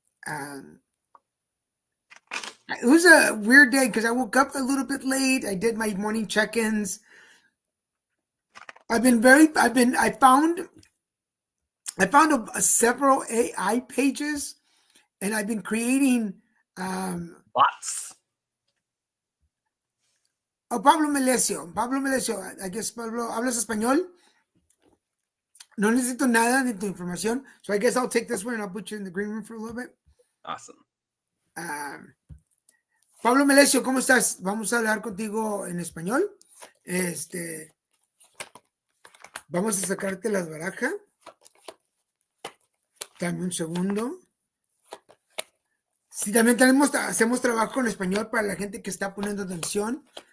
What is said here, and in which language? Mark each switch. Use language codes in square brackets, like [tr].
[en] It was a weird day because I woke up a little bit late. I did my morning check-ins. I found several AI pages, and I've been creating bots. Oh, Pablo Melesio, I guess Pablo, ¿hablas español? [es] No necesito nada de tu información. [en] So I guess I'll take this one and I'll put you in the green room for a little bit. Awesome. [es] Pablo Melesio, ¿cómo estás? Vamos a hablar contigo en español. Vamos a sacarte las barajas. Dame un segundo. Sí, también hacemos trabajo en español para la gente que está poniendo atención.